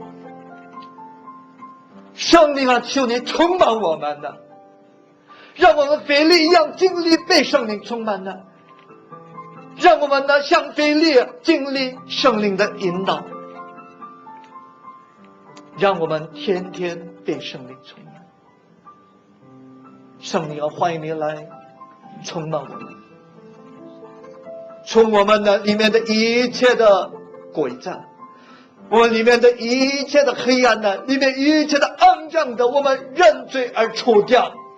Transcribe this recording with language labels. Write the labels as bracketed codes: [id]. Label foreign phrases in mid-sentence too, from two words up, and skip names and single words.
[zh] 聖靈啊，求你充滿我們呢，讓我們腓利一樣經歷被聖靈充滿呢。讓我們呢像腓利經歷聖靈的引導，讓我們天天被聖靈充滿。圣灵啊，欢迎你来充满我们，从我们的里面的一切的诡诈，我们里面的一切的黑暗呢，里面一切的肮脏的，我们认罪而除掉，